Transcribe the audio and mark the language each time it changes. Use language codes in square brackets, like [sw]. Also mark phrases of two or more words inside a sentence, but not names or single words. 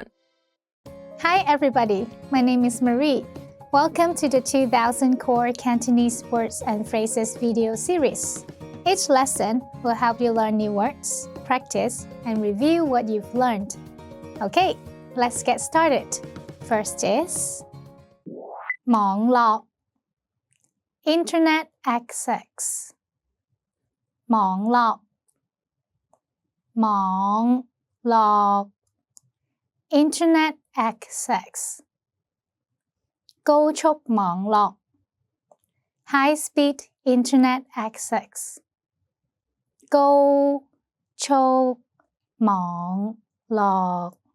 [en] Hi everybody, my name is Marie. Welcome to the 2000 Core Cantonese Words and Phrases video series. Each lesson will help you learn new words, practice, and review what you've learned. Okay, let's get started. First is 網絡 Internet access [yue] 網絡 網絡 [en] Internet access [yue] 高速網絡 [en] High-speed Internet access [yue] 高速網絡